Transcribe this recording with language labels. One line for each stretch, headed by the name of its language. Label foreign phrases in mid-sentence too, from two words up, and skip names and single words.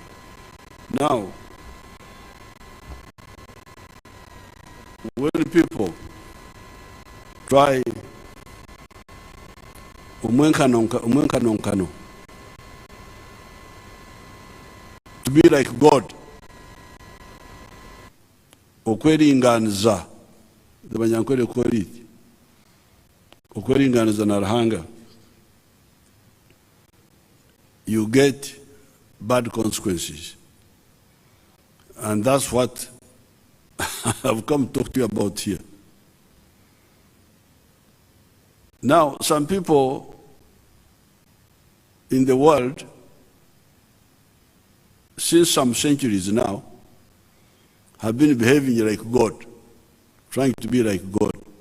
English: Now, when people try umwenkano to be like God, okweringaniza, the Banyankore call it,
Nyankole: okweringaniza na Ruhanga,
English: you get bad consequences. And that's what I've come to talk to you about here. Now, some people in the world, since some centuries now, have been behaving like God, trying to be like God.